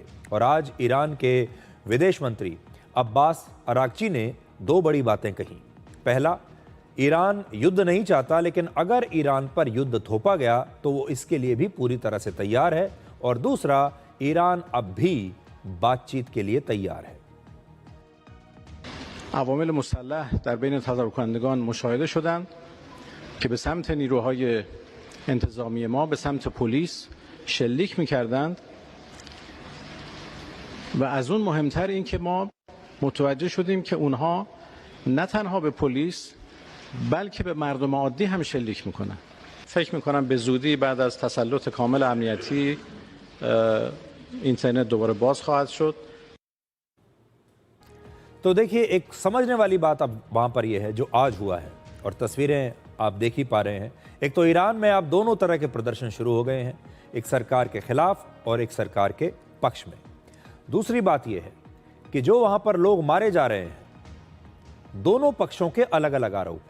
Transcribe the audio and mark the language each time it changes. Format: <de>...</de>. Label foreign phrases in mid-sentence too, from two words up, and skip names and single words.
<hi>और आज ईरान के विदेश मंत्री अब्बास अरागची ने 2 बड़ी बातें कही। पहला, ईरान युद्ध नहीं चाहता, लेकिन अगर ईरान पर युद्ध थोपा गया तो वो इसके लिए भी पूरी तरह से तैयार है। और दूसरा, ईरान अब भी बातचीत के लिए तैयार है।</hi> <fa>عوامل مسلح در بین تظاهرکنندگان مشاهده شدند که به سمت نیروهای انتظامی ما به سمت پلیس شلیک می‌کردند و از اون مهمتر این که ما متوجه شدیم که اونها نه تنها به پلیس بلکه به مردم عادی هم شلیک میکنن. فکر میکنم به زودی بعد از تسلط کامل امنیتی اینترنت دوباره باز خواهد شد.</fa> <hi>तो देखिए, एक समझने वाली बात अब वहाँ पर यह है जो आज हुआ है, और तस्वीरें आप देख ही पा रहे हैं। एक तो ईरान में अब दोनों तरह के प्रदर्शन शुरू हो गए हैं, एक सरकार के खिलाफ और एक सरकार के पक्ष में। दूसरी बात यह है कि जो वहाँ पर लोग मारे जा रहे हैं, दोनों पक्षों के अलग अलग आरोप हैं।</hi>